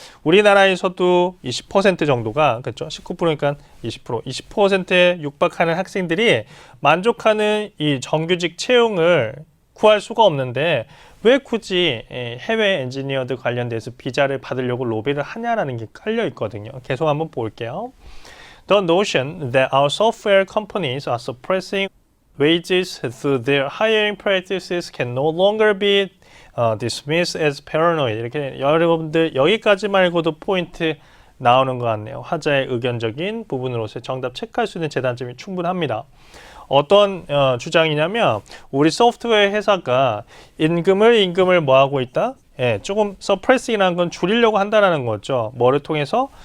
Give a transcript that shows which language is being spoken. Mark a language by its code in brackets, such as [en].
[ko] 우리나라에서도 20% 정도가, 그렇죠? 19%니까 20%에 육박하는 학생들이 만족하는 이 정규직 채용을 구할 수가 없는데 왜 굳이 해외 엔지니어들 관련돼서 비자를 받으려고 로비를 하냐라는 게 깔려 있거든요. 계속 한번 볼게요. [en] The notion that our software companies are suppressing wages through their hiring practices can no longer be dismissed as paranoid. [ko] 이렇게 여러분들 여기까지 말고도 포인트 나오는 것 같네요. 화자의 의견적인 부분으로서 정답 체크할 수 있는 재단점이 충분합니다. 어떤 주장이냐면 우리 소프트웨어 회사가 임금을 뭐 하고 있다? 조금 서프레싱이라는 건 줄이려고 한다는 거죠. 뭐를 통해서?